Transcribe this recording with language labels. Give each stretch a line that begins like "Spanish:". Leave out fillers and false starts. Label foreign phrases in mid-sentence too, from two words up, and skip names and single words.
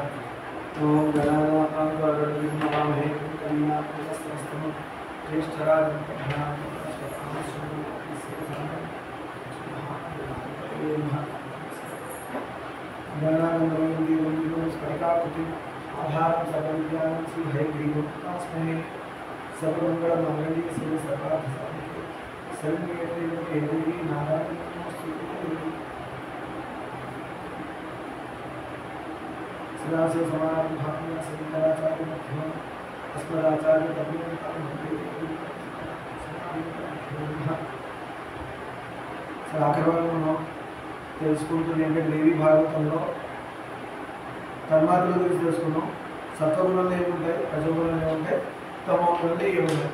Sanskrit: ओम गणानां त्वा नमामहे करुणाकरस्तमं ज्येष्ठराजं गणानन्दं स्फटिकाकृतिम् आधारं सर्वविद्यानां श्रीहयग्रीवं तस्मै सर्वमङ्गलमाङ्गल्ये शिवे सर्वार्थसाधिके शरण्ये त्र्यम्बके देवी नारायणी नमोस्तुते। सदाशिवसमारम्भां शङ्कराचार्यमध्यमाम् अस्मदाचार्यपर्यन्तां
Telugu: ఆఖరి మనం తెలుసుకుంటుంది ఏంటంటే దేవి భాగవతంలో తన్మాత్రల గురించి తెలుసుకున్నాం. సత్వగుణంలో ఏముంటాయి, రజోగుణంలో ఏముంటాయి, తమోగుణంలో ఏముంటాయి.